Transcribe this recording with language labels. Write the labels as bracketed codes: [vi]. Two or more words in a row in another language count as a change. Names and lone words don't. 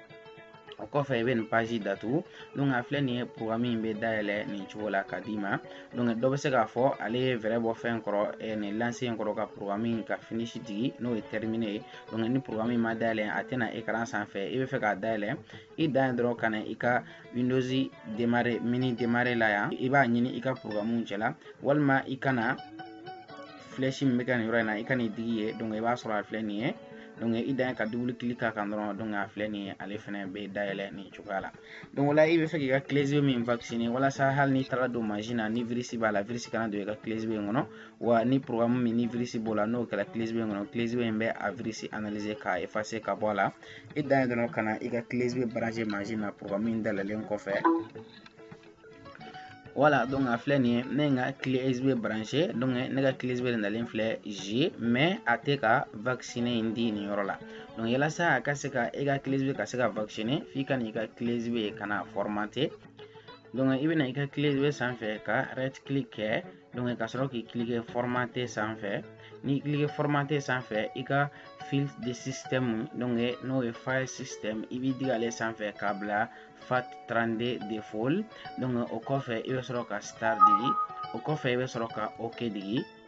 [bm] O kɔfɛ i bɛ nin page datugu. Donc a filɛ nin ye programme in bɛ dayɛlɛ nin cogo la ka d'i ma. Donc dɔ bɛ se k'a fɔ ale ye vrai bɔ fɛn kɔrɔ nin lancer in kɔrɔ ka programme in ka finish digi n'o ye terminé ye. Donc ni programme in ma dayɛlɛ a tɛna écran sanfɛ. I bɛ fɛ k'a dayɛlɛ, i dan ye dɔrɔn ka na i ka Windows démarrer mini démarrer la yan. I b'a ɲini i ka programme cɛla, walima i kana flèche min bɛ kɛ nin yɔrɔ in na i ka nin digi ye. Donc i b'a sɔrɔ a filɛ nin ye. Donc i dan ye ka [en] double click [bm] k'a kan dɔrɔn, donc a filɛ nin ye ale fɛnɛ bɛ dayɛlɛ nin cogoya la. Donc o la i bɛ fɛ k'i ka [fr] clé USB [bm] min vacciner walasa hali n'i taara don machine na ni virus b'a la, virus kana don i ka [fr] clé USB [bm] in kɔnɔ, wa ni programme min ni virus b'o la n'o kɛra [fr] clé USB [bm] in kɔnɔ, [fr] clé USB [bm] in bɛ a virus analyser ka effacer ka bɔ a la. I dan ye dɔrɔn ka na i ka [fr] clé USB brancher [bm] machine na programme in dayɛlɛlen kɔfɛ. Voilà, donc a filɛ nin ye ne ye n ka [fr] clé USB branché, [bm] donc ne ka [fr] clé USB [bm] de nalen filɛ G, mais a tɛ ka vacciner in di nin yɔrɔ la. Donc yalasa a ka se ka e ka [fr] clé USB [bm] ka se ka vacciner, f'i ka n'i ka [fr] clé USB [bm] kana formater. Donc i bɛna i ka [fr] clé USB [bm] sanfɛ ka [en] right click [bm] kɛ, donc ka sɔrɔ k'i cliquer formater sanfɛ. N'i cliquer formater sanfɛ, i ka [fr] fil de système, [bm] donc n'o ye [en] file system, [bm] i b'i digi ale sanfɛ k'a bila FAT32 default. Donc o kɔfɛ i bɛ sɔrɔ ka start digi. O kɔfɛ i bɛ sɔrɔ ka OK digi.